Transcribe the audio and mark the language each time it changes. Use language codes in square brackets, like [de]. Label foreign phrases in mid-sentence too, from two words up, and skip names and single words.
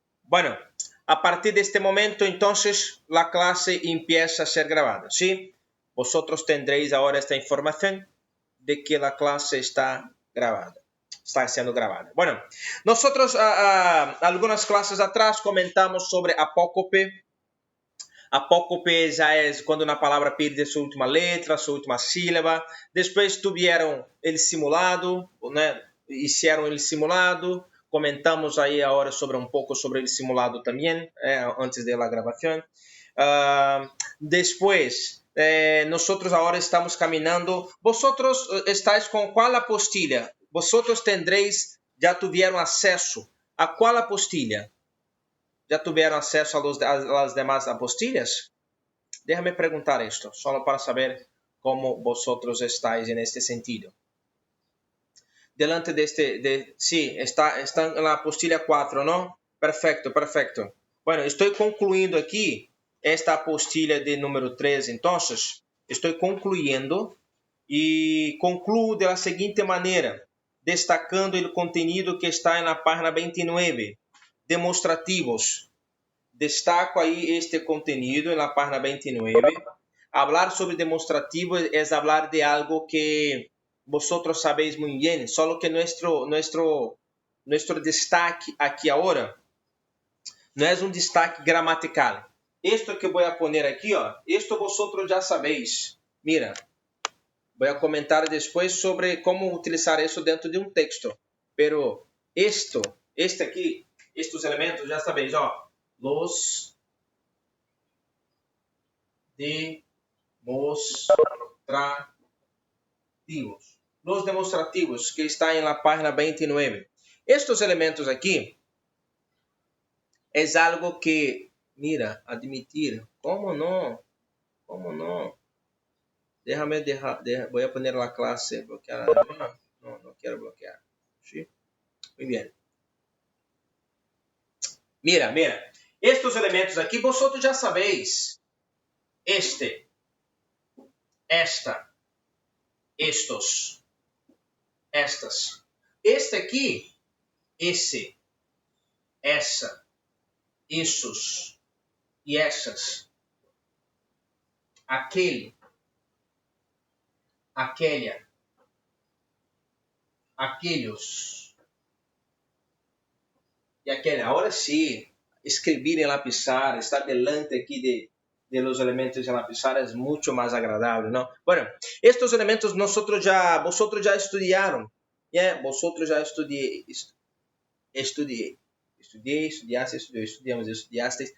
[es] Bueno, a partir de este momento, entonces, la clase empieza a ser grabada, ¿sí? Vosotros tendréis ahora esta información de que la clase está grabada. Está siendo grabada. Bueno, nosotros algunas clases atrás comentamos sobre apócope. [pt] Apócope já é quando uma palavra perde sua última letra, sua última sílaba. Depois tiveram ele simulado, né? [es] Hicieron ele simulado. [pt] Comentamos aí agora sobre um pouco sobre ele simulado também, antes da gravação. Depois, nós agora estamos caminhando. [es] Vosotros estáis [pt] com qual apostila? [es] Vosotros tendréis, [pt] já tiveram acesso a qual apostila? [es] ¿Ya tuvieron acceso a las demás apostillas? Déjame preguntar esto, solo para saber cómo vosotros estáis en este sentido. Delante de sí, están en la apostilla 4, ¿no? Perfecto, perfecto. Bueno, estoy concluyendo aquí esta apostilla de número 3, entonces, estoy concluyendo y concluyo de la siguiente manera, destacando el contenido que está en la página 29, demonstrativos. [pt] Destaco aí [es] este contenido [pt] na página 29. [es] Hablar sobre demonstrativo [pt] é [es] hablar de algo que vosotros sabéis [pt] muito bem, só que [es] nuestro destaque [pt] aqui agora não é um destaque gramatical. [es] Esto que vou poner aqui, ó, esto vosotros já sabéis. Mira, [pt] vou comentar depois sobre como utilizar isso dentro de um texto. [es] Pero este aqui, estes elementos já sabéis, ó. Los demonstrativos. Los demonstrativos que está en la página 29. Estos elementos aquí es algo que, mira, admitir. ¿Cómo no? ¿Cómo no? Déjame voy a poner la clase bloqueada. No quiero bloquear. ¿Sí? Muy bien. Mira. [pt] Estes elementos aqui, vosotros já sabéis. [es] Esta, estos, estas. [pt] Este aqui, esse, essa, esses e essas. Aquele, aquela, aqueles. E aquele. Agora sim, escrever em [es] la pizarra, estar delante aqui de los elementos en la pizarra es mucho más agradable, ¿no? Bueno, estos elementos vosotros ya estudiaron, ¿yeah? Vosotros ya estudiasteis.